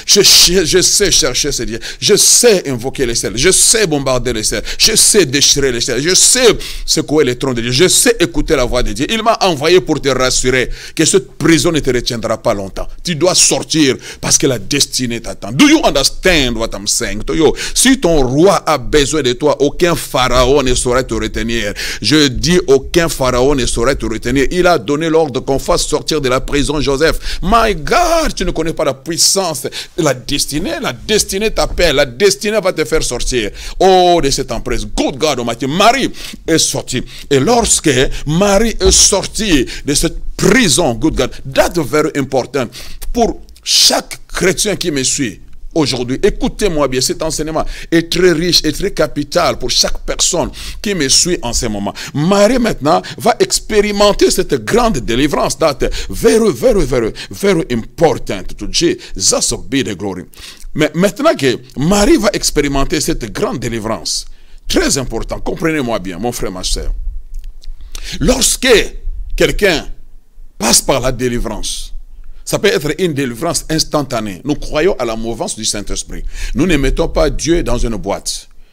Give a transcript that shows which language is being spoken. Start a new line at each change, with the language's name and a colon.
French: Je sais chercher ces dieux. Je sais invoquer les ciels. Je sais bombarder les ciels. Je sais déchirer les ciels. Je sais secouer les trônes de Dieu. Je sais écouter la voix de Dieu. Il m'a envoyé pour te rassurer que cette prison ne te retiendra pas longtemps. Tu dois sortir parce que la destinée t'attend.
English: Do you understand what I'm saying to you?
French: Si ton roi a besoin de toi, aucun pharaon ne saurait te retenir. Je dis aucun pharaon ne saurait te retenir. Il a donné l'ordre qu'on fasse sortir de la prison Joseph.
English: My God,
French: tu ne connais pas la puissance de la destinée t'appelle, la destinée va te faire sortir de cette emprise.
English: Good God Almighty.
French: Marie est sortie, et lorsque Marie est sortie de cette prison,
English: good God, that's very important
French: pour chaque chrétien qui me suit aujourd'hui. Écoutez-moi bien, cet enseignement est très riche et très capital pour chaque personne qui me suit en ce moment. Marie maintenant va expérimenter cette grande délivrance.
English: That's very, very, very, very important to Jesus be the glory.
French: Mais maintenant que Marie va expérimenter cette grande délivrance, très important, comprenez-moi bien, mon frère, ma soeur. Lorsque quelqu'un passe par la délivrance, ça peut être une délivrance instantanée. Nous croyons à la mouvance du Saint-Esprit. Nous ne mettons pas Dieu dans une boîte.